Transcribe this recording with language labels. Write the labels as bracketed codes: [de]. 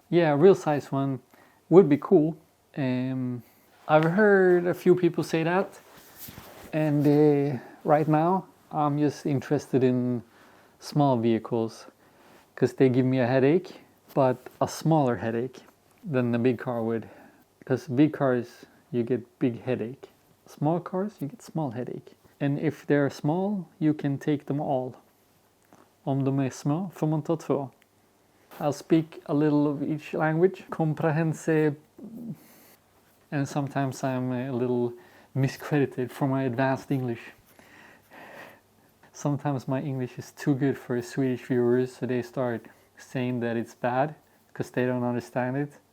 [en] Yeah, a real size one would be cool. I've heard a few people say that, and right now I'm just interested in small vehicles because they give me a headache, but a smaller headache than the big car would. Because big cars, you get big headache. Small cars, you get small headache. And if they're small, you can take them all. [sv] Om de är små får man ta två. [en] I'll speak a little of each language. Comprehensive. And sometimes I'm a little miscredited for my advanced English. Sometimes my English is too good for Swedish viewers, so they start saying that it's bad because they don't understand it.